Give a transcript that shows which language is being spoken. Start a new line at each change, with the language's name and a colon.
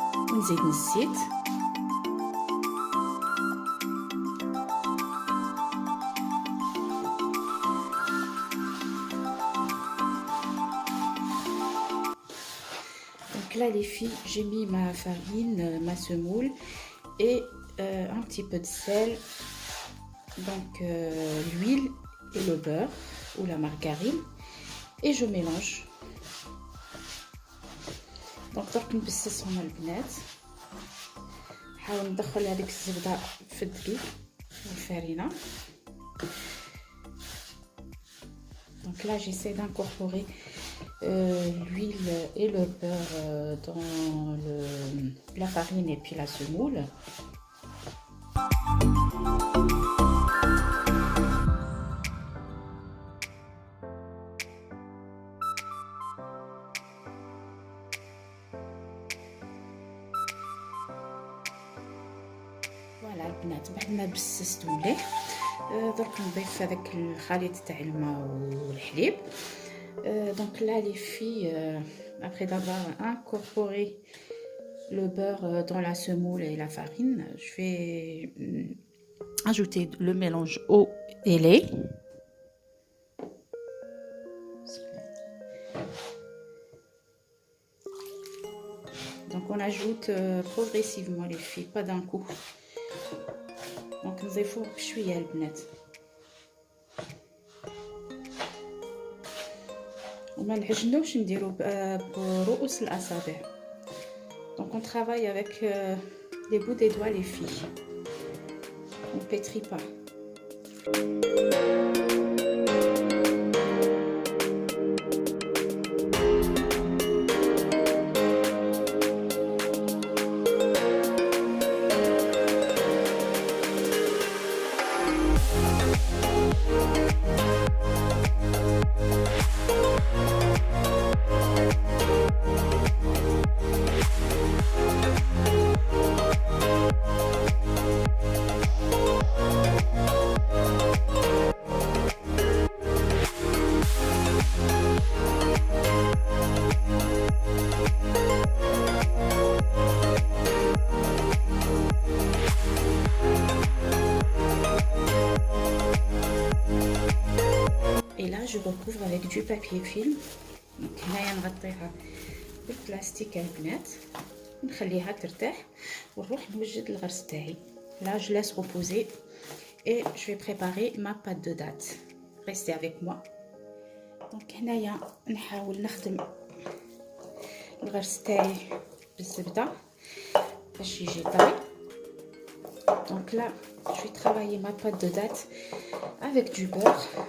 Arabic: ونزيد الزيت،
French: donc là les filles j'ai mis ma farine, ma semoule et un petit peu de sel, donc l'huile et le beurre ou la margarine, et je mélange.
Arabic: دونك درك نبسسهم البنات، نحاول ندخل هذيك الزبده في الدقيق والفرينه.
French: Donc là j'essaie d'incorporer l'huile et le beurre dans la farine et puis la semoule.
Arabic: فوالا البنات، بعد ما بسست مليح درك نضيف هذاك الخليط تاع الماء والحليب.
French: Donc là les filles, après d'avoir incorporé le beurre dans la semoule et la farine, je vais ajouter le mélange eau et lait. Donc on ajoute progressivement les filles, pas d'un coup.
Arabic: دونك نضيفو شويه البنات وما نعجنوش نديرو برؤوس الاصابع.
French: دونك on travaille avec les bouts des doigts les filles. On pétrit pas. Et là, je recouvre avec du papier film.
Arabic: Donc, هنايا نغطيها بالبلاستيك البنات ونخليها ترتاح ونروح نوجد الغرس تاعي.
French: Là, je laisse reposer et je vais préparer ma pâte de date. Restez avec moi.
Arabic: Donc, هنايا نحاول نخدم الغرس تاعي بالزبدة باش يجي طري.
French: Donc là, je vais travailler ma pâte de date avec du beurre.